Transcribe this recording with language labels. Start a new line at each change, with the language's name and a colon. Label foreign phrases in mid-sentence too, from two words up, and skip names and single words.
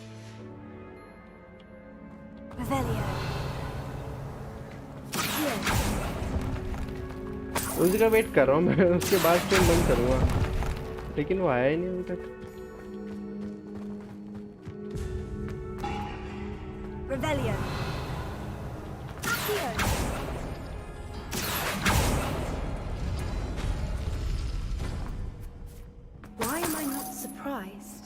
Hindi: उसी का वेट कर रहा हूँ मैं. उसके बाद फिर बंद करूँगा, लेकिन वो आया ही नहीं अभी तक.
English: Revelio. Accio. Why am I not surprised?